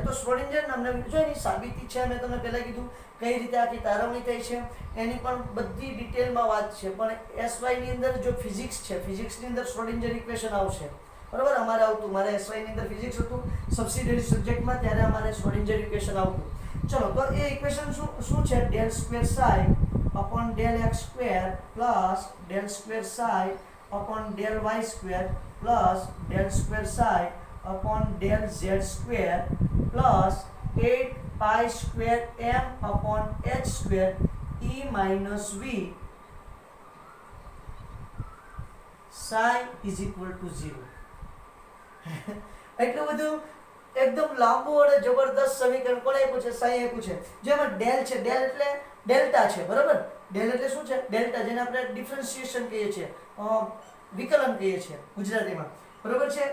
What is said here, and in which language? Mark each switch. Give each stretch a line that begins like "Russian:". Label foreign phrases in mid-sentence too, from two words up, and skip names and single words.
Gujarati: તો શ્રોડિંજર નામના જો એની સાબિતી છે, મેં તમને પહેલા કીધું કઈ રીતે આખી તારવણી થઈ છે એની પણ બધી ડિટેલમાં વાત છે. પણ એસવાય ની અંદર જો ફિઝિક્સ છે, ફિઝિક્સની અંદર શ્રોડિંજર ઇક્વેશન આવશે. બરોબર? અમારે આવતું, મારે એસવાય ની અંદર ફિઝિક્સ હતું
English: subsidiary subjectમાં,
Gujarati: ત્યારે અમારે શ્રોડિંજર ઇક્વેશન આવતું. ચલો, તો એ ઇક્વેશન શું છે?
English: del square psi upon del x square plus del square psi upon del y square plus del square psi upon del z square plus 8 pi square m upon h square e minus v psi is equal to 0.
Gujarati: એટલું બધું એકદમ લાંબુ અને જબરદસ્ત સમીકરણ કોણે આપ્યું છે? સાઈ આપ્યું છે. જેમાં ડેલ છે, ડેલ એટલે ડેલ્ટા છે. બરાબર? ડેલ એટલે શું છે? ડેલ્ટા, જેને આપણે ડિફરન્શિએશન કહીએ છીએ, વિકલન કહીએ છીએ ગુજરાતીમાં. બરોબર છે?